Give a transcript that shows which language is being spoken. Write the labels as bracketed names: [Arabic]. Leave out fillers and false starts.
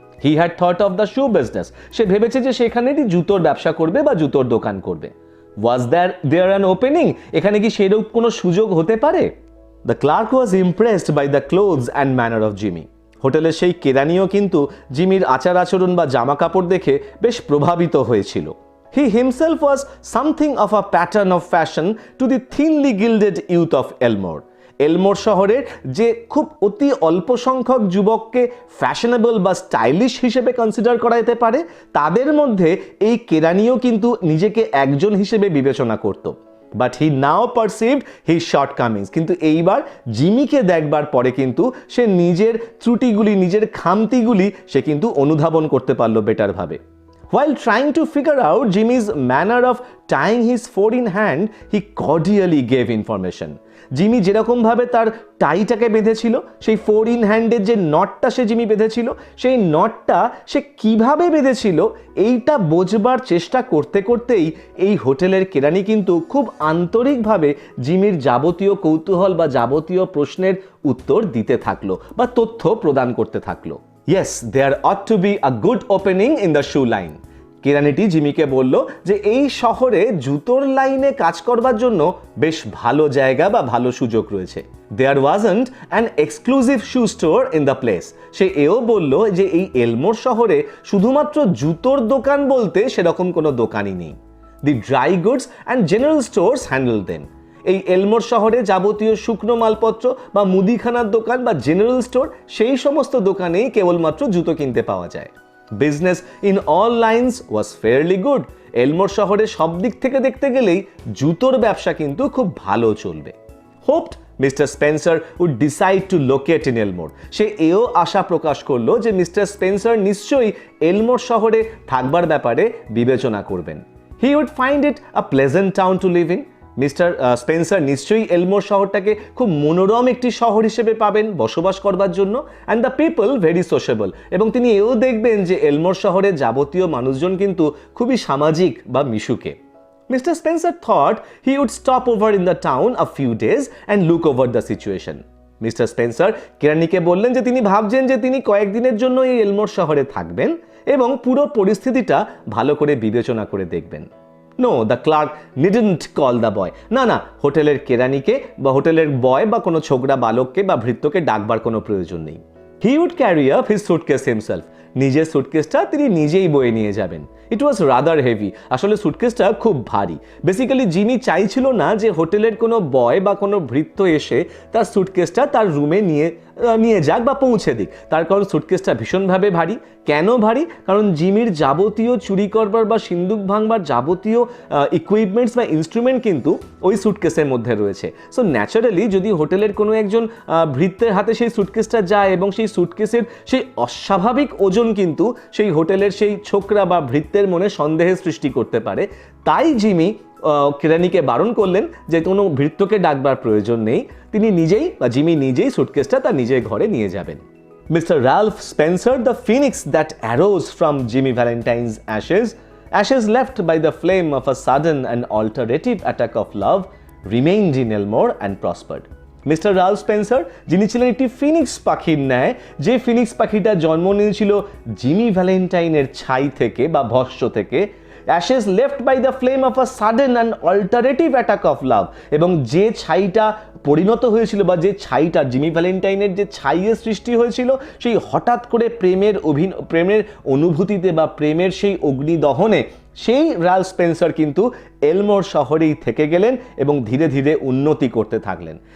[English] He had thought of the shoe business. [Bangla] সে ভেবেছে যে সেখানেরই জুতোর ব্যবসা করবে বা জুতোর দোকান করবে। [English] Was there an opening? [Bangla] এখানে কি সেরকম কোনো সুযোগ হতে পারে? [English] The clerk was impressed by the clothes and manner of Jimmy. [Bangla] হোটেলের সেই কেরানিও কিন্তু জিমির আচার আচরণ বা জামা কাপড় দেখে বেশ প্রভাবিত হয়েছিল। [English] He himself was something of a pattern of fashion to the thinly gilded youth of Elmore. [Bangla] এলমোর শহরের যে খুব অতি অল্প সংখ্যক যুবককে ফ্যাশনেবল বা স্টাইলিশ হিসেবে কনসিডার করা যেতে পারে, তাদের মধ্যে এই কেরানিও কিন্তু নিজেকে একজন হিসেবে বিবেচনা করত। [English] But he now perceived his shortcomings. [Bangla] কিন্তু এইবার জিমিকে দেখবার পরে কিন্তু সে নিজের ত্রুটিগুলি, নিজের খামতিগুলি সে কিন্তু অনুধাবন করতে পারলো বেটারভাবে। [English] While trying to figure out Jimmy's manner of tying his four-in hand, he cordially gave information. [Bangla] Jimmy যেরকমভাবে তার টাইটাকে বেঁধেছিল, সেই 4-in হ্যান্ডের যে নটটা সে জিমি বেঁধেছিল, সেই নটটা সে কিভাবে বেঁধেছিল এইটা বোঝবার চেষ্টা করতে করতেই এই হোটেলের কেরানি কিন্তু খুব আন্তরিকভাবে জিমির যাবতীয় কৌতূহল বা যাবতীয় প্রশ্নের উত্তর দিতে থাকলো বা তথ্য প্রদান করতে থাকলো। [English] Yes, there ought to be a good opening in the shoe line. [Bangla] কেরানিটি জিমিকে বলল যে এই শহরে জুতোর লাইনে কাজ করবার জন্য বেশ ভালো জায়গা বা ভালো সুযোগ রয়েছে। [English] There wasn't an exclusive shoe store in the place. [Bangla] সে এও বলল যে এই এলমোর শহরে শুধুমাত্র জুতোর দোকান বলতে সেরকম কোনো দোকানই নেই। [English] The dry goods and general stores handled them. [Bangla] এই এলমোর শহরে যাবতীয় শুকনো মালপত্র বা মুদিখানার দোকান বা জেনারেল স্টোর, সেই সমস্ত দোকানেই কেবলমাত্র জুতো কিনতে পাওয়া যায়। [English] Business in all lines was fairly good. [Bangla] এলমোর শহরে সব দিক থেকে দেখতে গেলেই জুতোর ব্যবসা কিন্তু খুব ভালো চলবে। [English] Hoped Mr Spencer would decide to locate in Elmore. [Bangla] সে এও আশা প্রকাশ করলো যে মিস্টার স্পেন্সার নিশ্চয়ই এলমোর শহরে থাকবার ব্যাপারে বিবেচনা করবেন। [English] He would find it a pleasant town to live in. [Bangla] Mister Spencer নিশ্চয়ই এলমোর শহরটাকে খুব মনোরম একটি শহর হিসেবে পাবেন বসবাস করবার জন্য, [English] And the people very sociable. [Bangla] এবং তিনি এও দেখবেন যে এলমোর শহরে যাবতীয় মানুষজন কিন্তু খুবই সামাজিক বা মিশুকে। [English] Mr Spencer thought he would stop over in the town a few days and look over the situation. [Bangla] Mister Spencer কেরানিকে বললেন যে তিনি ভাবছেন যে তিনি কয়েকদিনের জন্য এই এলমোর শহরে থাকবেন এবং পুরো পরিস্থিতিটা ভালো করে বিবেচনা করে দেখবেন। [English] No, the clerk didn't call the boy. [Bangla] না, হোটেলের কেরানিকে বা হোটেলের বয় বা কোনো ছোকরা বালককে বা ভৃত্যকে ডাকবার কোনো প্রয়োজন নেই। [English] He would carry up his suitcase himself. [Bangla] নিজের সুটকেসটা তিনি নিজেই বয়ে নিয়ে যাবেন। [English] it was rather heavy, [Bangla] আসলে সুটকেসটা খুব ভারী। বেসিক্যালি জিমি চাইছিল না যে হোটেলের কোনো বয় বা কোনো ভৃত্য এসে তার সুটকেসটা তার রুমে নিয়ে যাক বা পৌঁছে দিক, তার কারণ সুটকেসটা ভীষণভাবে ভারী। কেন ভারী? কারণ জিমির যাবতীয় চুরি করবার বা সিন্দুক ভাঙবার যাবতীয় ইকুইপমেন্টস বা ইনস্ট্রুমেন্ট কিন্তু ওই সুটকেসের মধ্যে রয়েছে। সো ন্যাচারালি যদি হোটেলের কোনো একজন ভৃত্যের হাতে সেই সুটকেসটা যায় এবং সেই সুটকেসের সেই অস্বাভাবিক ওজন কিন্তু সেই হোটেলের সেই ছোকরা বা ভৃত্যের মনে সন্দেহের সৃষ্টি করতে পারে, তাই জিমি কেরানিকে বারণ করলেন যে কোনো ভৃত্যকে ডাকবার প্রয়োজন নেই, তিনি নিজেই বা জিমি নিজেই সুটকেসটা তার নিজের ঘরে নিয়ে যাবেন। [English] Mr. Ralph Spencer, the phoenix that arose from Jimmy Valentine's ashes left by the flame of a sudden and alternative attack of love, remained in Elmore and prospered. [Bangla] Mister Ralph Spencer, যিনি ছিলেন একটি Phoenix পাখির ন্যায়, যে Phoenix পাখিটা জন্ম নিয়েছিল Jimmy ভ্যালেন্টাইনের ছাই থেকে বা ভস্য থেকে, [English] ashes left by the flame of a sudden and alterative attack of love, [Bangla] এবং যে ছাইটা পরিণত হয়েছিল বা যে ছাইটা জিমি ভ্যালেন্টাইনের যে ছাইয়ের সৃষ্টি হয়েছিল, সেই হঠাৎ করে প্রেমের অনুভূতিতে বা প্রেমের সেই অগ্নিদহনে সেই রাল্ফ স্পেন্সার কিন্তু এলমোর শহরেই থেকে গেলেন এবং ধীরে ধীরে উন্নতি করতে থাকলেন।